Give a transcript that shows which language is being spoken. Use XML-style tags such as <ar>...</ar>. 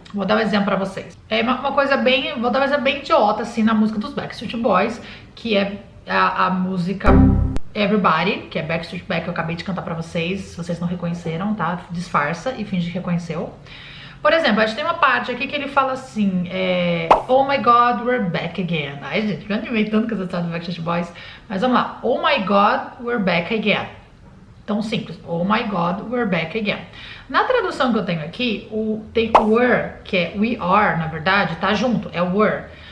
<pt>Vou dar um exemplo pra vocês. É uma coisa bem, vou dar um exemplo bem idiota, assim, na música dos Backstreet Boys, que é a música Everybody, que é Backstreet Back, que eu acabei de cantar pra vocês. Se vocês não reconheceram, tá? Disfarça e finge que reconheceu. Por exemplo, a gente tem uma parte aqui que ele fala assim,</pt> <en>Oh my God, we're back again.</en> <pt>Ai, gente, eu animei tanto com essa história do Backstreet Boys. Mas vamos lá.</pt> <en>Oh my God, we're back again.</en> <pt>Tão simples.</pt> <en>Oh my God, we're back again.</en> <pt>Na tradução que eu tenho aqui, tem o were, que é we are, na verdade, tá junto, é were.</pt>